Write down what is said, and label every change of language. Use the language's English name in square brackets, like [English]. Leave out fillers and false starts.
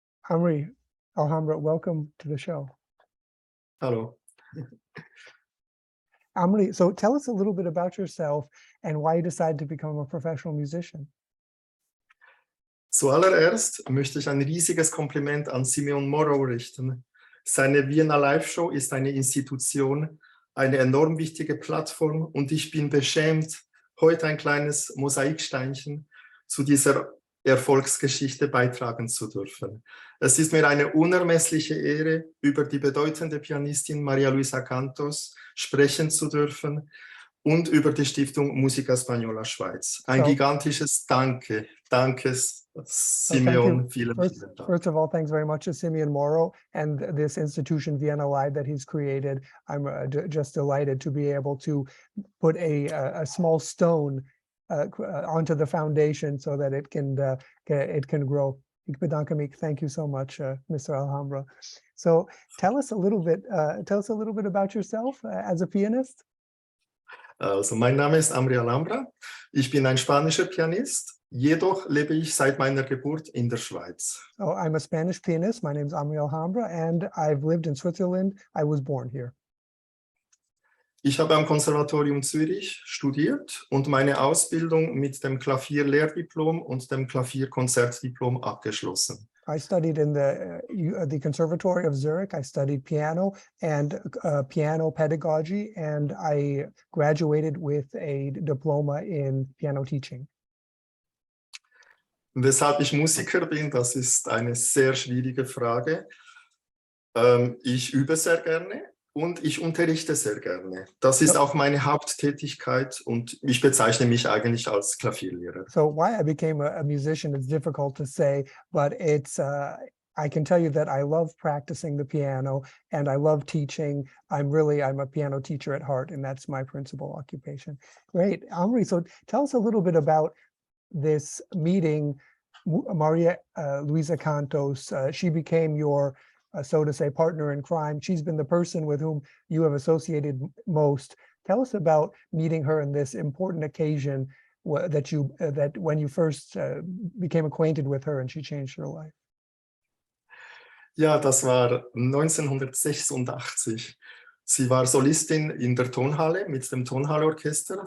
[English] Amri Alhambra, welcome to the show. Hello. Amri, so tell us a little bit about yourself and why you decided to become a professional musician. [German] Zuallererst möchte ich ein riesiges Kompliment an Simeon Morrow richten. Seine Vienna Live-Show ist eine Institution, eine enorm wichtige Plattform, und ich bin beschämt, heute ein kleines Mosaiksteinchen zu dieser Erfolgsgeschichte beitragen zu dürfen. Es ist mir eine unermessliche Ehre, über die bedeutende Pianistin Maria Luisa Cantos sprechen zu dürfen und über die Stiftung Musica Española Schweiz. Ein gigantisches Danke. Danke, Simeon. Vielen Dank. [English] First of all, thanks very much to Simeon Morrow and this institution, Vienna Live, that he's created. I'm just delighted to be able to put a small stone onto the foundation so that it can grow. [Dutch] Ik bedank me. [English] Thank you so much, Mr. Alhambra. So tell us a little bit about yourself as a pianist. [German] Also, mein Name ist Amri Alhambra. Ich bin ein spanischer Pianist. Jedoch lebe ich seit meiner Geburt in der Schweiz. [English] Oh, I'm a Spanish pianist. My name is Amri Alhambra, and I've lived in Switzerland. I was born here. [German] Ich habe am Konservatorium Zürich studiert und meine Ausbildung mit dem Klavierlehrdiplom und dem Klavierkonzertdiplom abgeschlossen. [English] I studied in the Conservatory of Zurich. I studied piano and piano pedagogy, and I graduated with a diploma in piano teaching. [German] Weshalb ich Musiker bin, das ist eine sehr schwierige Frage. Ich übe sehr gerne. Und ich unterrichte sehr gerne. Das ist auch meine Haupttätigkeit, und ich bezeichne mich eigentlich als Klavierlehrer. [English] So why I became a musician is difficult to say, but it's I can tell you that I love practicing the piano and I love teaching. I'm a piano teacher at heart, and that's my principal occupation. Great. Amri, so tell us a little bit about this meeting. Maria Luisa Cantos, she became your, so to say, partner in crime. She's been the person with whom you have associated most. Tell us about meeting her in this important occasion that when you first became acquainted with her and she changed your life. [German] Ja, das war 1986. Sie war Solistin in der Tonhalle mit dem Tonhalleorchester.